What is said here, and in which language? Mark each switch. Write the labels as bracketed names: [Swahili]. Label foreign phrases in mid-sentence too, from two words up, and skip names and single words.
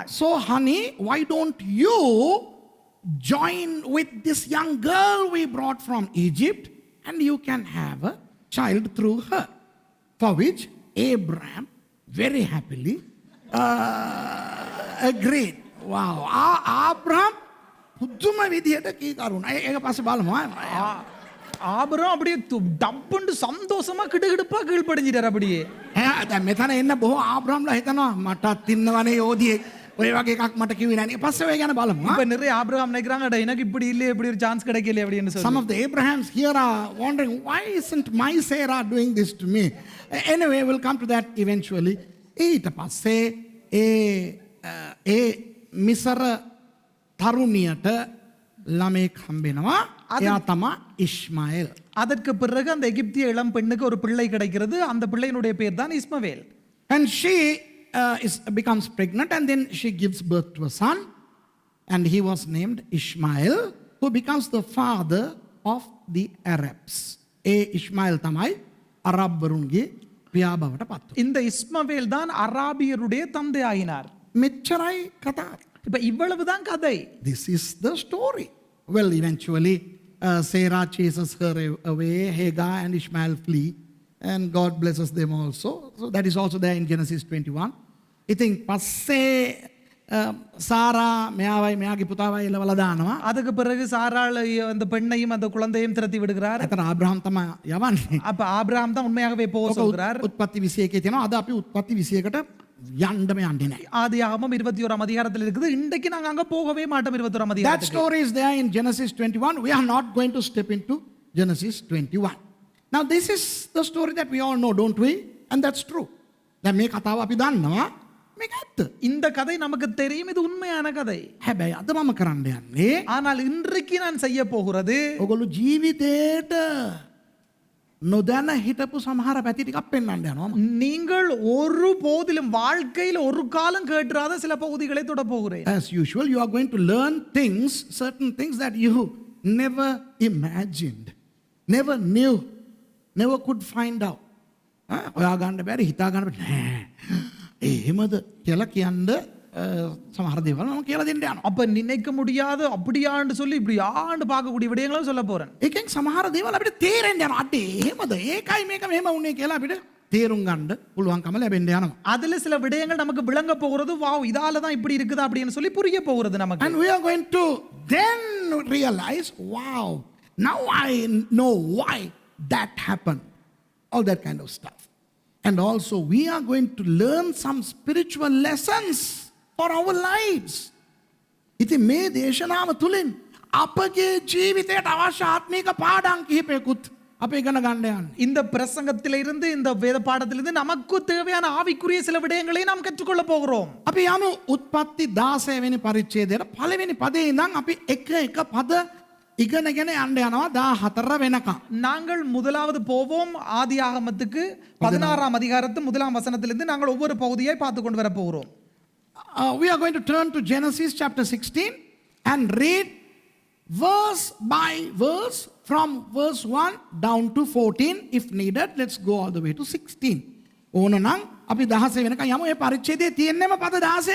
[English] So honey, why don't you join with this young girl we brought from Egypt and you can have a child through her? For which Abraham very happily agreed. [Sinhala] Wow. Abraham පුදුම විදියට කීකරුණා. ඒක පස්සේ බලමු. [Tamil] ஆபிரகாம் அப்படியே டப்புன்னு சந்தோஷமா கிடுகிடுப்பா கீழ்ப்படிஞ்சிட்டார் அப்படியே. [Sinhala] දැන් මෙතන එන්න බොහෝ ආබ්‍රහම්ලා හිතනවා මටත් ඉන්නවනේ යෝධියෙක්. ඔය වගේ එකක් මට කිව්වේ නැහැ. පස්සේ ඔය ගැන බලමු. [Tamil] இப்ப நிறைய ஆபிரகாம் நினைக்கிறாங்க அட எனக்கு இப்படி இல்லையே இப்படி ஒரு சான்ஸ் கிடைக்கல அப்படின்னு சொல்லி. [English] Some of the Abrahams here are wondering why isn't my Sarah doing this to me? Anyway, we'll come to that eventually. [Sinhala] ඊට පස්සේ ඒ මිසර තරුණියට ළමෙක් හම්බෙනවා. එයා තමයි ඉස්මාኤल. [Tamil] அதற்கு பிறகு அந்த எகிப்திய இளம் பெண்ணுக்கு ஒரு பிள்ளை கிடைக்கிறது. அந்த பிள்ளையினுடைய பேர் தான் இஸ்மவேல். [English] And she becomes pregnant and then she gives birth to a son and he was named Ishmael, who becomes the father of the Arabs. [Sinhala] Ishmael තමයි අරබ්වරුන්ගේ පියා බවට පත් වුණා. [Tamil] இந்த இஸ்மவேல் தான் அராபியருடைய தந்தை ஆகினார். [Sinhala] මෙච්චරයි කතාව. [Tamil] இப்ப இவ்வளவுதான் கதை. [English] This is the story. Well, eventually Sarah chases her away, Hagar and Ishmael flee, and God blesses them also. So that is also there in Genesis 21. [Sinhala] ඉතින් පස්සේ சாரா මෙයාවයි මෙයාගේ පුතාවයි එලවලා දානවා. [Tamil] அதுக்கு பிறகு சாராள் அந்த பெண்ணையும் அந்த குழந்தையும் திரட்டி விடுகிறார். [Sinhala] එතන ආබ්‍රහම් තමයි යවන්නේ. [Tamil] அப்ப ஆபிரகாம் தான் உண்மையாகவே போக சொல்கிறார். [Sinhala] උත්පත්ති 21 තියෙනවා. අද අපි උත්පත්ති 21ට යන්නම යන්නේ නැහැ. [Tamil] ஆதியாகமம் 21ஆம் அதிகாரத்தில் இருக்குது. இன்றைக்கு நாங்க அங்க போகவே மாட்டோம் 21ஆம் [English] That [Tamil] அதிகாரத்துக்கு. [English] story is there in Genesis 21. We are not going to step into Genesis 21. Now this is the story that we all know, don't we? And that's true. [Sinhala] දැන් මේ කතාව අපි දන්නවා. මේක ඇත්ත. [Tamil] இந்த கதை நமக்கு தெரியும், இது உண்மையான கதை. [Sinhala] හැබැයි අද මම කරන්න යන්නේ [Tamil] ஆனால் இன்றைக்கு நான் செய்ய போகிறது [Sinhala] ඔගොල්ලෝ ජීවිතේට නොදැන හිටපු සමහර පැති ටිකක් පෙන්වන්න යනවා. [Tamil] நீங்கள் ஒரு போதிலும் வாழ்க்கையில் ஒரு காலம் கேட்டுறாத சில பகுதிகளை தொட போகிறேன். [English] As usual, you are going to learn things, certain things that you never imagined, never knew, never could find out. [Sinhala] ඔයා ගන්න බැරි හිතා ගන්න බැරි නෑ. එහෙමද කියලා කියන්න සමහර දේවල් මම කියලා දෙන්න යනවා. [Tamil] அப்ப நினைக்க முடியாது அப்படியான்னு சொல்லி இப்படியான்னு பார்க்கக்கூடிய விடயங்களும் சொல்ல போறேன். [Sinhala] ඒකෙන් සමහර දේවල් අපිට තේරෙන්න යනවා. අඩේ එහෙමද? ඒකයි මේක මෙහෙම වුනේ කියලා අපිට තේරුම් ගන්න පුළුවන්කම ලැබෙන්න යනවා. [Tamil] அதுல சில விடயங்கள் நமக்கு விளங்க போகிறது. வாவ், இதால தான் இப்படி இருக்குதா அப்படின்னு சொல்லி புரிய போகிறது நமக்கு. [English] And we are going to then realize, wow, now I know why that happened. All that kind of stuff. And also we are going to learn some spiritual lessons for our lives. [Sinhala] ඉතින් මේ දේශනාව තුලින් අපගේ ජීවිතයට අවශ්‍ය ආත්මික පාඩම් කිහිපයකුත් අපි ඉගෙන ගන්න යන්නේ. [Tamil] இந்த பிரசங்கத்திலிருந்து இந்த வேத பாடத்திலிருந்து நமக்கு தேவையான ஆவிக்குரிய சில விடயங்களை நாம் கற்றுக்கொள்ள போகிறோம். [Sinhala] අපි යමු උත්පත්ති 16 වෙනි පරිච්ඡේදයට පළවෙනි පදේ ඉඳන් අපි එක එක පද ඉගෙනගෙන යන්න යනවා 14 වෙනකම්. [Tamil] நாங்கள் முதலாவது போவோம் ஆதியாகமத்துக்கு 16ஆம் அதிகாரத்து முதலாம் வசனத்திலிருந்து நாங்கள் ஒவ்வொரு பகுதியை பார்த்து கொண்டு வர போகிறோம். [English] We are going to turn to Genesis chapter 16 and read verse by verse from verse 1 down to 14 if needed. Let's go all the way to 16. [Sinhala] ඕනනම් අපි 16 වෙනකන් යමු. මේ පරිච්ඡේදයේ තියෙන්නම පද 16යි.